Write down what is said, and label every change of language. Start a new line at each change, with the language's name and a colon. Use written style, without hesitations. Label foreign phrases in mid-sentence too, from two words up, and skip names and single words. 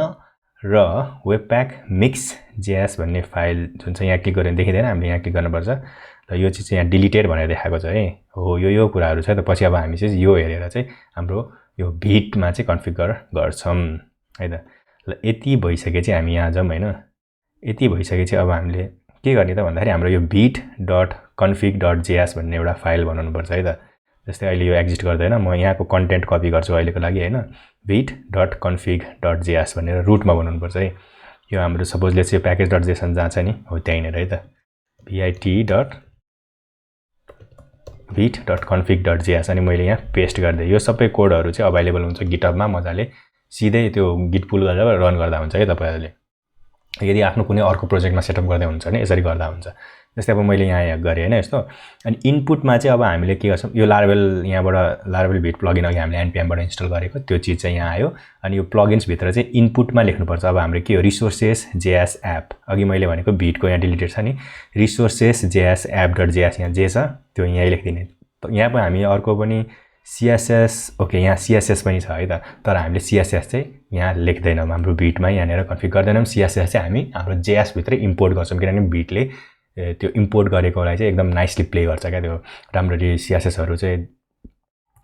Nepali: र webpack mix.js भन्ने फाइल जुन चाहिँ यहाँ क्लिक गरे देखिदैन, हामीले यहाँ क्लिक गर्नुपर्छ। र यो चीज चाहिँ यहाँ डिलिटेड भनेर देखाएको छ है। हो यो कुराहरु छ त। पछि अब हामी चाहिँ यो हेरेर चाहिँ हाम्रो यो Vite मा चाहिँ कन्फिगर गर्छौं है त। ल यति भइसकेपछि हामी यहाँ जाउँ हैन। यति भइसकेपछि अब हामीले के गर्ने त भन्दाखेरि हाम्रो यो vite.config.js भन्ने एउटा फाइल बनाउनु पर्छ है त। जस्तै अहिले यो एक्जिस्ट गर्दैन, म यहाँको
English: content copy
Nepali: गर्छु अहिलेको लागि हैन। vite.config.js भनेर रुटमा बनाउनु पर्छ है। यो हाम्रो
English: suppose let's
Nepali: यो package.json जहाँ छ नि हो त्यही नै है त। vite.config.js अनि मैले यहाँ पेस्ट गर्दै यो सबै कोडहरु चाहिँ अवेलेबल हुन्छ GitHub मा, मजाले सिधै त्यो
English: git pull
Nepali: गरेर रन गर्दा हुन्छ है तपाईहरुले। यदि आफ्नो कुनै अर्को प्रोजेक्टमा सेटअप गर्दै हुन्छ भने यसरी गर्दा हुन्छ। जस्तै अब मैले यहाँ गरे हैन यस्तो। अनि इनपुटमा चाहिँ अब हामीले के गर्छौं, यो Laravel यहाँबाट Laravel Vite प्लगइन अघि हामीले npm बाट इन्स्टल गरेको त्यो चीज चाहिँ यहाँ आयो। अनि यो प्लगइन्स भित्र चाहिँ इनपुटमा लेख्नुपर्छ अब हाम्रो के हो, resources.js app। अघि मैले भनेको Vite को यहाँ डिलिटेड छ नि, resources.js app.js यहाँ जे छ त्यो यहीँ लेख्दिने। यहाँ पनि हामी अर्को पनि CSS, ओके यहाँ CSS पनि छ है त, तर हामीले CSS चाहिँ यहाँ लेख्दैनौं हाम्रो Vite मा, यहाँनेर कन्फिग गर्दैनौं। CSS चाहिँ हामी हाम्रो JS भित्र इम्पोर्ट गर्छौं, किनभने Vite ले त्यो इम्पोर्ट गरेकोलाई चाहिँ एकदम
English: nicely play
Nepali: गर्छ क्या, त्यो राम्ररी CSS हरु चाहिँ इम्पोर्ट गर्दिन्छ।